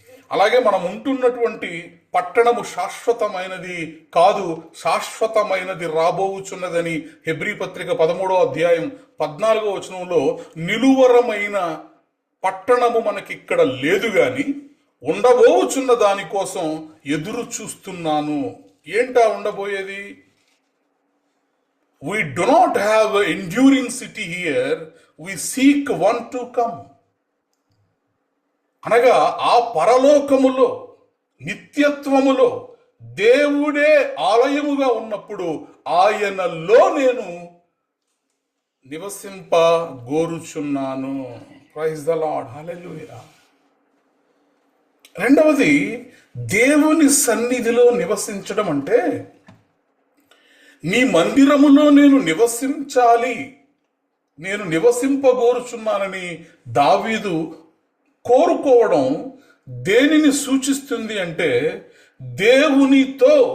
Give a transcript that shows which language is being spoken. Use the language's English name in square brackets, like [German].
[Telugu] అలాగే మనం ఉంటున్నటువంటి పట్టణము శాశ్వతమైనది కాదు, శాశ్వతమైనది రాబోవుచున్నదని హెబ్రీ పత్రిక 13వ అధ్యాయం 14వ వచనంలో నిలువరమైన పట్టణము మనకిక్కడ లేదు గాని ఉండబోచున్న దానికోసం ఎదురు చూస్తున్నాను. ఏంటా ఉండబోయేది? [English] We do not have an enduring city here, we seek one to come. [Telugu] అనగా ఆ పరలోకములో, నిత్యత్వములో దేవుడే ఆలయముగా ఉన్నప్పుడు ఆయనలో నేను నివసింప గోరుచున్నాను. ప్రైజ్ ద లార్డ్, హల్లెలూయా. రెండవది, దేవుని సన్నిధిలో నివసించడం అంటే నీ మందిరములో నేను నివసించాలి, నేను నివసింపగోరుచున్నానని దావీదు కోరుకోవడం దేనిని సూచిస్తుంది అంటే దేవునితో